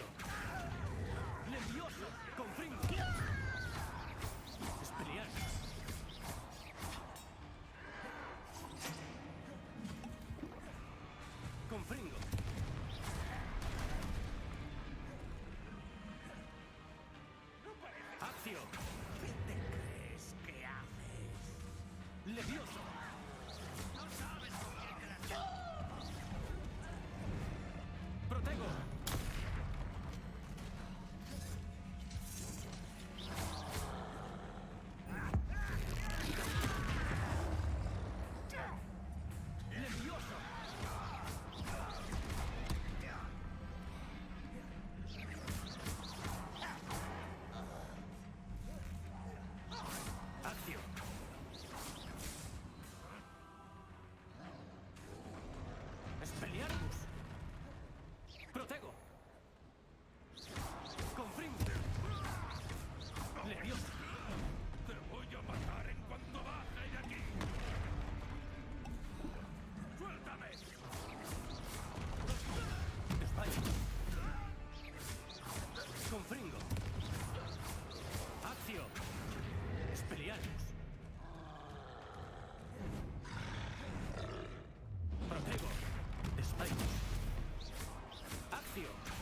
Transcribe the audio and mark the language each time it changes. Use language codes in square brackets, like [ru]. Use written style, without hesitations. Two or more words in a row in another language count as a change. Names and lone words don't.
[es] Levioso. Confringo. Expelliarmus. Confringo. Accio. ¿Qué te crees que haces? Levioso. No sabes con quién te las... Protego. Levioso. Accio. Expelliarmus. Protego. Confringo. Levioso. ¡Te voy a matar en cuanto baje de aquí! ¡Suéltame! Desmayo. Confringo. Accio. Expelliarmus. Protego. Desmayo. Accio.